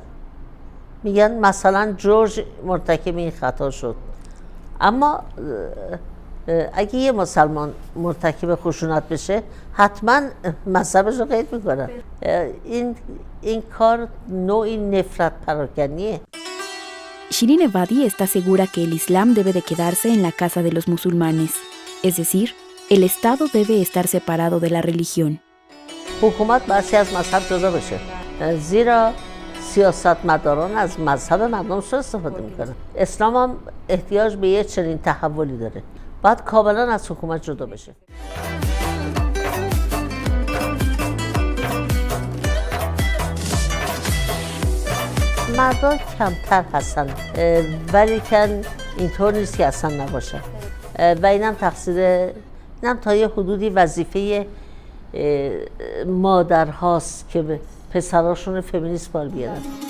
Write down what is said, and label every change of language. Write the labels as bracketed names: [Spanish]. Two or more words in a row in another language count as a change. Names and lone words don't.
[Persian] میگن مثلا جورج مرتکب این خطا شد. اما اگه یه مسلمان مرتکب خشونت بشه حتما مذهبش رو قید میکنن. این کار نوعی نفرت پراکنیه. [Spanish] Shirin Ebadi está segura que el Islam debe de quedarse en la casa de los musulmanes, es decir, el Estado debe estar separado de la religión. [Persian] حکومت باید از مذهب جدا بشه، زیرا سیاستمداران از مذهب مردم سوء استفاده میکنن. اسلام هم احتیاج به یه چنین تحولی داره. باید کاملا از حکومت جدا بشه. مردم کمتر هستن ولی کن اینطور نیست که اصلا نباشن و اینم تقصیر اینم تا یه حدودی وظیفه مادرهاست که به پسراشون فمینیست بار بیارن.